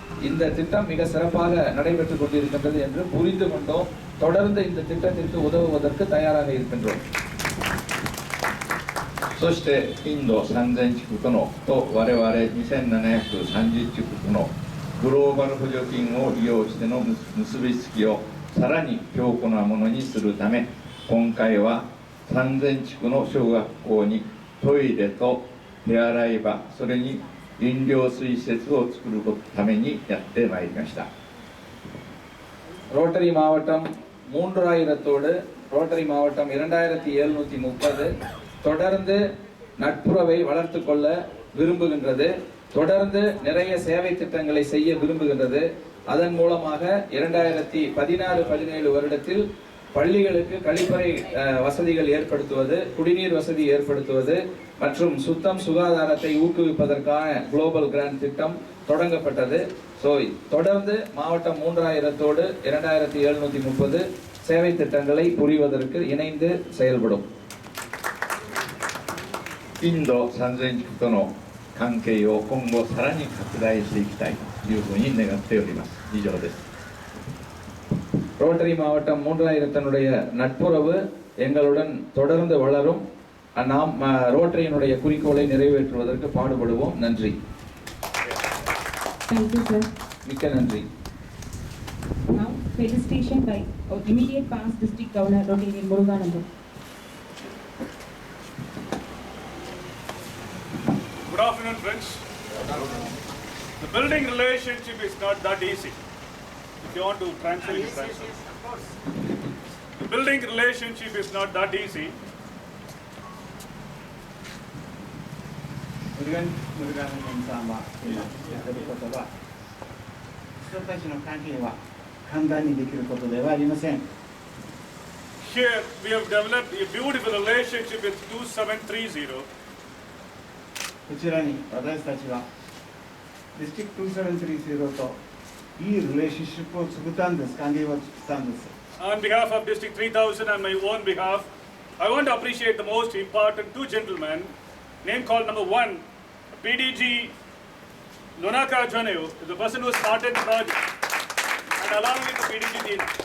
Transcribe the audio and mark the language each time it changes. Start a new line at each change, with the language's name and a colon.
Tamil: இந்த திட்டம் மிக சிறப்பாக நடைபெற்றுக் கொண்டிருக்கின்றது என்று புரிந்து கொண்டோம். தொடர்ந்து இந்த திட்டத்திற்கு உதவுவதற்கு தயாராக இருக்கின்றோம்.
Japanese: そしてインド3000地区とのと我々2730地区とのグローバル補助金を利用しての結びつきをさらに強固なものにするため、今回は3000地区の小学校にトイレと手洗い場、それに飲料水施設を作るためにやってまいりました。
Tamil: ரோட்டரி மாவட்டம் 3000தோடு ரோட்டரி மாவட்டம் 2730 தொடர்ந்து நட்புறவை வளர்த்து கொள்ள விரும்புகின்றது. தொடர்ந்து நிறைய சேவை திட்டங்களை செய்ய விரும்புகின்றது. அதன் மூலமாக 2016-17 வருடத்தில் பள்ளிகளுக்கு கழிப்பறை வசதிகள் ஏற்படுத்துவது, குடிநீர் வசதி ஏற்படுத்துவது மற்றும் சுத்தம் சுகாதாரத்தை ஊக்குவிப்பதற்கான குளோபல் கிராண்ட் திட்டம் தொடங்கப்பட்டது. தொடர்ந்து மாவட்டம் 3000தோடு 2730 சேவை திட்டங்களை புரிவதற்கு இணைந்து செயல்படும்.
Japanese: インド3000地区との関係を今後さらに拡大していきたいというふうに願っております。以上です。
Tamil: ரோட்டரி மாவட்டம் 3000தனுடைய நட்புறவு எங்களுடன் தொடர்ந்து வளரும். நாம் ரோட்டரியினுடைய குறிக்கோளை நிறைவேற்றுவதற்கு பாடுபடுவோம். நன்றி.
English: Thank you, sir.
Tamil: மிக்க நன்றி.
English: Now, felicitation by our immediate past district governor, Rotarian Muruganandan. Good afternoon, friends. The building relationship is not that easy. If you want to translate, you translate. Of course. The building relationship is not that easy.
Japanese: ムルガンさんは言ってることは、人たちの関係は簡単にできることではありません。
English: Here we have developed a beautiful relationship with 2730.
Japanese: こちらに私たちはディストリクト2730といいリレーションシップを作ったんです。関係を作ったんです。
English: On behalf of District 3000 and my own behalf, I want to appreciate the most important two gentlemen. Name called number one, PDG Lonaka Joneo, the person who started the project, and along with the PDG team.